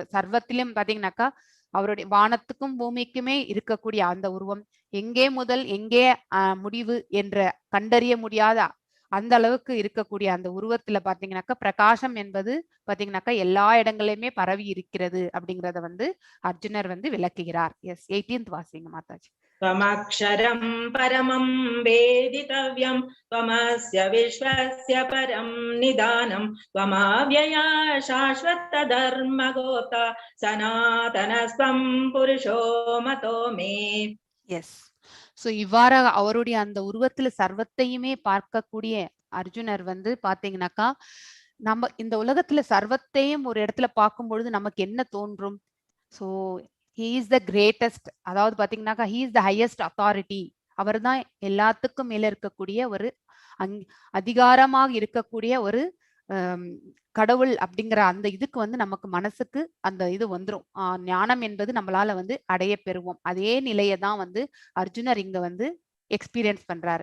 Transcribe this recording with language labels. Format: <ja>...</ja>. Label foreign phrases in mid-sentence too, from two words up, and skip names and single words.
<ta>சர்வத்திலும் பாத்தீங்கன்னாக்கா அவருடைய வானத்துக்கும் பூமிக்குமே இருக்கக்கூடிய அந்த உருவம் எங்கே முதல் எங்கே முடிவு என்ற கண்டறிய முடியாத அந்த அளவுக்கு இருக்கக்கூடிய அந்த உருவத்துல பாத்தீங்கன்னாக்கா பிரகாசம் என்பது பாத்தீங்கன்னாக்கா எல்லா இடங்களிலுமே பரவி இருக்கிறது அப்படிங்கறத வந்து அர்ஜுனர் வந்து விளக்குகிறார். எஸ் 18th வாசிங்க மாதாஜி.</ta> <sa>त्वमक्षरं परमं वेदितव्यं त्वमस्य विश्वस्य परं निदानं त्वमव्यया शाश्वत धर्मगोप्ता सनातनस्त्वं पुरुषो मतो मे.</sa> <ta>எஸ், சோ இவ்வாறாக அவருடைய அந்த உருவத்துல சர்வத்தையுமே பார்க்கக்கூடிய அர்ஜுனர் வந்து பாத்தீங்கன்னாக்கா நம்ம இந்த உலகத்துல சர்வத்தையும் ஒரு இடத்துல பார்க்கும் பொழுது நமக்கு என்ன தோன்றும்?</ta> <en>சோ he is the greatest,</en> <ta>அதாவது பாத்தீங்கன்னாக்கா</ta> <en>he is the highest authority,</en> <ta>அவர் தான் எல்லாத்துக்கும் மேல இருக்கக்கூடிய ஒரு அதிகாரமாக இருக்கக்கூடிய ஒரு கடவுள் அப்படிங்கிற அந்த இதுக்கு வந்து நமக்கு மனசுக்கு அந்த இது வந்துரும். ஞானம் என்பது நம்மளால வந்து அடைய பெறுவோம். அதே நிலையை தான் வந்து அர்ஜுனர் இங்க வந்து எக்ஸ்பீரியன்ஸ் பண்றாரு.</ta>